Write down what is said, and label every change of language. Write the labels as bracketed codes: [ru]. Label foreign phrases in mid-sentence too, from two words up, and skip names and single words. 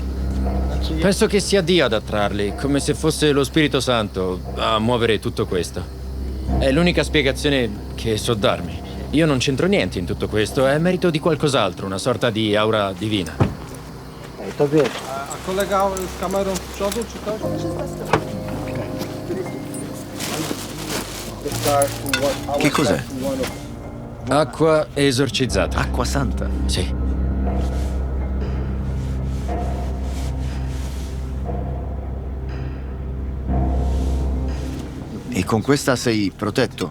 [it] Penso che sia Dio ad attrarli, come se fosse lo Spirito Santo a muovere tutto questo. È l'unica spiegazione che so darmi. Io non c'entro niente in tutto questo, è merito di qualcos'altro, una sorta di aura divina. [pl] A kolega z kamerą z przodu, czy też? [it] Che cos'è? Acqua esorcizzata. Acqua santa? Sì. E con questa sei protetto?